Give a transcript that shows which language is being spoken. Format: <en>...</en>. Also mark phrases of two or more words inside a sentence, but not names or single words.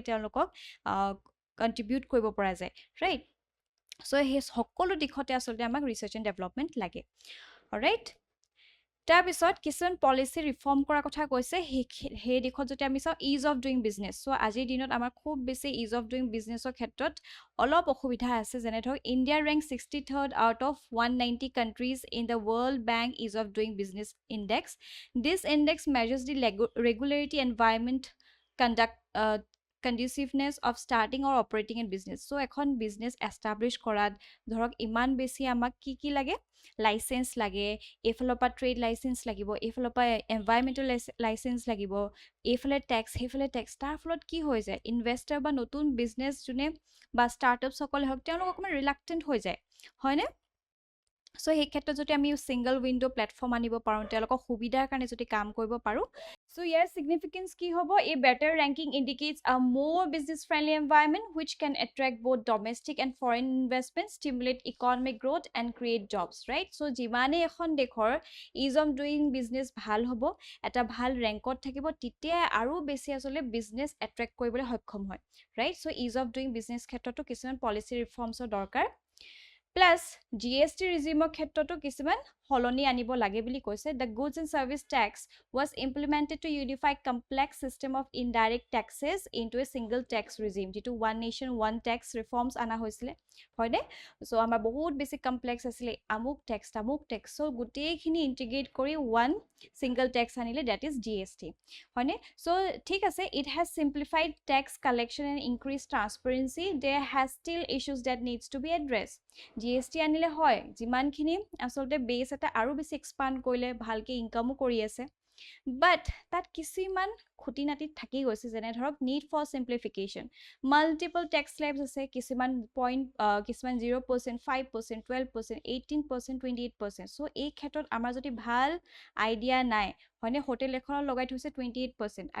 <as>তেওঁলোকক কণ্ট্ৰিবিউট কৰিব পৰা যায়</as> <en>right so'</en> <as>সেই সকলো দিশতে আচলতে আমাক</as> <en>research and development</en> <as>লাগে ৰাইট তাৰপিছত কিছুমান</as> <en>policy reform</en> <as>কৰাৰ কথা কৈছে সেই দিশত যদি আমি চাওঁ</as> <en>ease of doing business so'</en> <as>আজিৰ দিনত আমাৰ খুব বেছি</as> <en>ease of doing businessৰ</en> <as>ক্ষেত্ৰত অলপ অসুবিধা আছে যেনে ধৰক ইণ্ডিয়া</as> <en>rank 63rd out of</en> <as>190</as> <en>countries in the World Bank Ease of Doing Business Index. This index measures the regularity environment conduciveness of starting or operating in business.</en> <as>So এখন</as> <en>business establish</en> <as>কৰাত ধৰক ইমান বেছি আমাক কি লাগে লাইচেঞ্চ লাগে এইফালৰ পৰা</as> <en>trade license</en> <as>লাগিব এইফালৰ পৰা</as> <en>environmental license</en> <as>লাগিব এইফালে টেক্স সেইফালে টেক্স তাৰ ফলত কি হৈ যায় ইনভেষ্টাৰ বা নতুন বিজনেছ যোনে বা ষ্টাৰ্টআপসকলে হওক তেওঁলোক অকণমান ৰিলাক্টেণ্ট হৈ যায় হয়নে</as> <en>চ'</en> <as>সেই ক্ষেত্ৰত যদি আমি</as> <en>single window platform</en> <as>আনিব পাৰোঁ তেওঁলোকৰ সুবিধাৰ কাৰণে যদি কাম কৰিব পাৰোঁ</as> <en>চ' ইয়াৰ ছিগনিফিকেঞ্চ</en> <as>কি হ'ব এই</as> <en>better ranking indicates a more business friendly environment which can attract both domestic and foreign investment, stimulate economic growth and create jobs, right?</en> <as>So যিমানেই এখন দেশৰ</as> <en>ease of doing business</en> <as>ভাল হ'ব এটা ভাল ৰেংকত থাকিব তেতিয়াই আৰু বেছি আচলতে বিজনেছ এট্ৰেক্ট কৰিবলৈ সক্ষম হয়</as> <en>right so' ease of doing business</en> <as>ক্ষেত্ৰতো কিছুমান</as> <en>policy reformsৰ</en> <as>দৰকাৰ</as> <en>plus GST regimeৰ</en> <as>ক্ষেত্ৰতো কিছুমান সলনি আনিব লাগে বুলি কৈছে</as> <en>the goods and service tax was implemented to unify complex system of indirect taxes into a single tax regime যিটো one nation one tax reforms</en> <as>আনা হৈছিলে হয়নে চ' আমাৰ বহুত বেছি কমপ্লেক্স আছিলে আমুক টেক্স চ' গোটেইখিনি ইণ্টিগ্ৰেট কৰি</as> <en>one single tax আনিলে that is GST হয়নে চ'</en> <as>ঠিক আছে</as> <en>it has simplified tax collection and increased transparency there has still issues that needs to be addressed</en> <as>GST আনিলে হয় যিমানখিনি আচলতে বেছ এটা আৰু বেছি এক্সপাণ্ড কৰিলে ভালকৈ ইনকামো কৰি আছে বাট তাত কিছুমান খুটি নাটিত থাকি গৈছে যেনে ধৰক</as> <en>need for simplification multiple tax slabs</en> <as>আছে কিছুমান পইণ্ট কিছুমান 0% 5% 12% 18% 28% চ' এই ক্ষেত্ৰত আমাৰ যদি ভাল আইডিয়া নাই হয়নে হোটেল এখনত লগাই থৈছে 28%</as>